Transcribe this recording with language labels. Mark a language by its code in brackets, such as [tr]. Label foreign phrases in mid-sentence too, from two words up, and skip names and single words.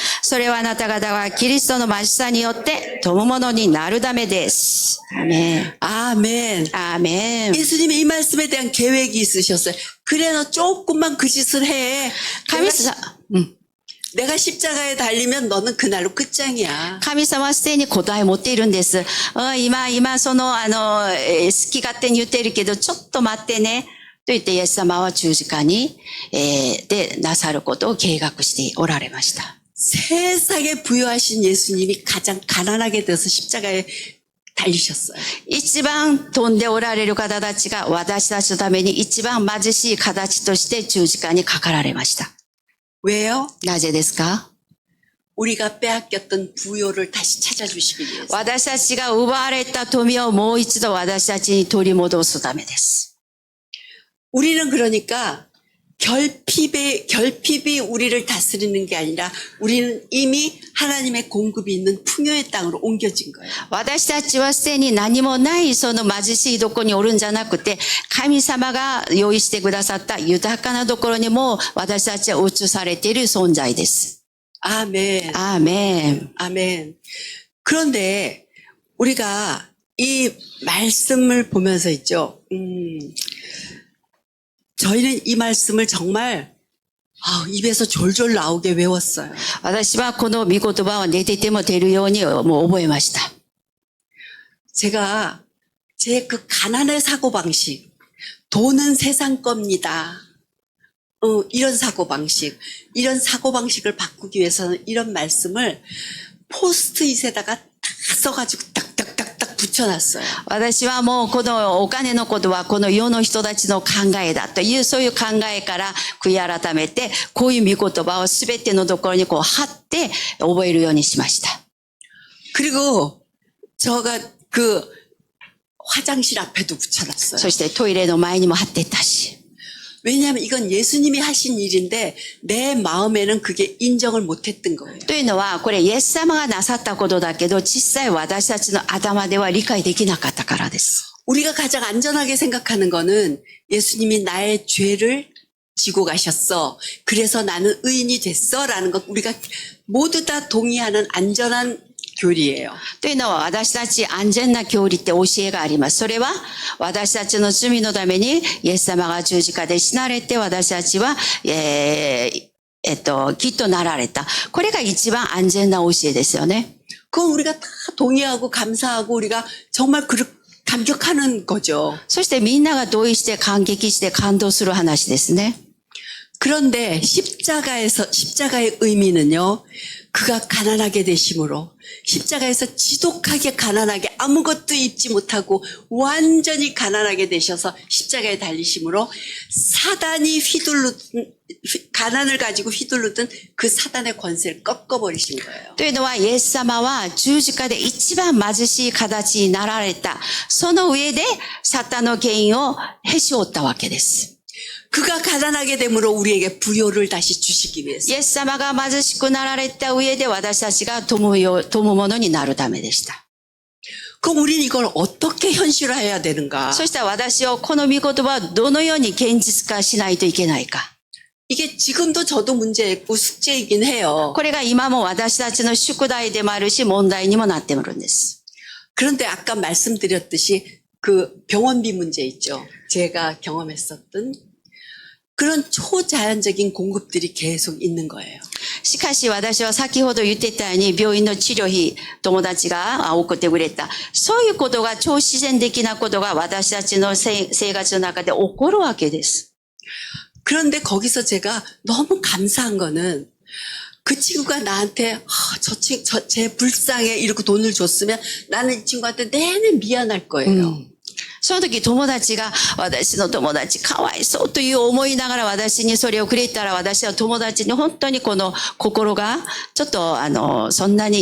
[ja] それはあなた方はキリストの貧しさによって富むものになるためです。アーメン。 [ko] 아멘. [ja] アーメン。 [ko] 예수님이 이 말씀에 대한 계획이 있으셨어요. 그래 너 조금만 그 짓을 해. [ja] 神様、 [ko] 내가 십자가에 달리면 너는 그날로 끝장이야. [ja] 神様はすでに答えを持っているんです。今その、好き勝手に言っているけど、ちょっと待ってね。と言って、イエス様は十字架に、で、なさることを計画しておられました。 [ko] 세상에 부여하신 예수님이 가장 가난하게 돼서 십자가에 달리셨어요. [ja] 一番飛んでおられる方たちが私たちのために一番貧しい形として十字架にかかられました。 [ko] 왜요? [ja] なぜですか？ [ko] 우리가 빼앗겼던 부요를 다시 찾아주시기 위해서. [ja] 私たちが奪われた富をもう一度私たちに取り戻すためです。 [ko] 우리는 그러니까 결핍이 우리를 다스리는 게 아니라 우리는 이미 하나님의 공급이 있는 풍요의 땅으로 옮겨진 거예요. [ja] 私たちはすでに何もないその貧しいところにおるんじゃなくて、神様が用意してくださった豊かなところにも私たちは移されている存在です。 [ko] 아멘. [ja] アーメン。 [ko] 아멘. 그런데 우리가 이 말씀을 보면서 있죠. 저희는 이 말씀을 정말 입에서 졸졸 나오게 외웠어요. [ja] 私はこの御言葉を寝てても出るようにもう覚えました。 [ko] 제가 제 그 가난의 사고방식, 돈은 세상 겁니다. 이런 사고방식을 바꾸기 위해서는 이런 말씀을 포스트잇에다가 딱 써가지고 딱딱딱딱 붙여놨어요. [ja] 私はもうこのお金のことはこの世の人たちの考えだというそういう考えから悔い改めてこういう御言葉をすべてのところにこう貼って覚えるようにしました。 [ko] 그리고 제가 그 화장실 앞에도 붙여놨어요. [ja] そしてトイレの前にも貼っていったし。 [ko] 왜냐하면 이건 예수님이 하신 일인데 내 마음에는 그게 인정을 못했던 거예요. [ja] というのはこれイエス様がなさったことだけど実際私たちの頭では理解できなかったからです。 [ko] 우리가 가장 안전하게 생각하는 거는 예수님이 나의 죄를 지고 가셨어. 그래서 나는 의인이 됐어. 라는 것 우리가 모두 다 동의하는 안전한 교리예요. [ja] というのは私たち安全な教理って教えがあります。それは私たちの罪のためにイエス様が十字架で死なれて私たちは、きっとなられた。これが一番安全な教えですよね。 [ko] 그건 우리가 다 동의하고 감사하고 우리가 정말 감격하는 거죠. [ja] そしてみんなが同意して感激して感動する話ですね。 [ko] 그런데 십자가의 의미는요. 그가 가난하게 되심으로 십자가에서 지독하게 가난하게 아무것도 입지 못하고 완전히 가난하게 되셔서 십자가에 달리심으로 사단이 가난을 가지고 휘둘르던 그 사단의 권세를 꺾어버리신 거예요. [ja] というのはイエス様は十字架で一番貧しい形になられた。その上でサタンの権威をへし折ったわけです。 [ko] 그가 가난하게 됨으로 우리에게 부요를 다시 주시기 위해서. [ja] イエス様が貧しくなられた上で私たちが富むものになるためでした。 [ko] 그럼 우리는 이걸 어떻게 현실화해야 되는가? [ja] そしたら私をこの御言葉をどのように現実化しないといけないか。 [ko] 이게 지금도 저도 문제있고 숙제이긴 해요. [ja] これが今も私たちの宿題でもあるし問題にもなっているんです。 [ko] 그런데 아까 말씀드렸듯이 그 병원비 문제 있죠. 제가 경험했었던 그런 초자연적인 공급들이 계속 있는 거예요. [ja] しかし私は先ほど言ってたように病院の治療費友達が送ってくれた。そういうことが超自然的なことが私たちの生活の中で起こるわけです。 [ko] 그런데 거기서 제가 너무 감사한 거는 그 친구가 나한테 제 불쌍해 이렇게 돈을 줬으면 나는 이 친구한테 내내 미안할 거예요. [ja] その時友達が私の友達かわいそうという思いながら私にそれをくれたら私は友達に本当にこの心がちょっとそんなにいい気持ちじゃなかったかも。